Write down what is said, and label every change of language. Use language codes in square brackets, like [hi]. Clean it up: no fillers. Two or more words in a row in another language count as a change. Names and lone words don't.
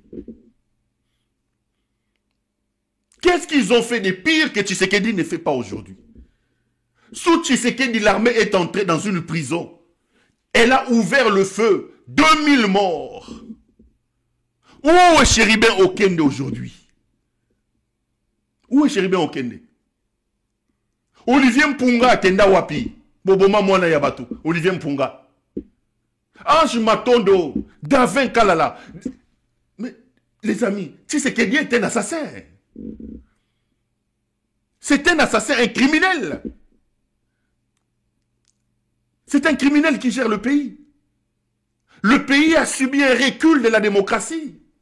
[fr] Qu'est-ce qu'ils ont fait de pire que Tshisekedi ne fait pas aujourd'hui? Sous Tshisekedi, l'armée est entrée dans une prison. Elle a ouvert le feu. 2000 morts. Où est Chéribin Okende aujourd'hui? Où est Chéribin Okende? Olivier Mpunga Kenda Wapi. Boboma Mwana Yabatou. Olivier Mpunga. Ange Matondo. Davin Kalala. Mais, les amis, Tshisekedi est un assassin. C'est un assassin, un criminel. C'est un criminel qui gère le pays. Le pays a subi un recul de la démocratie.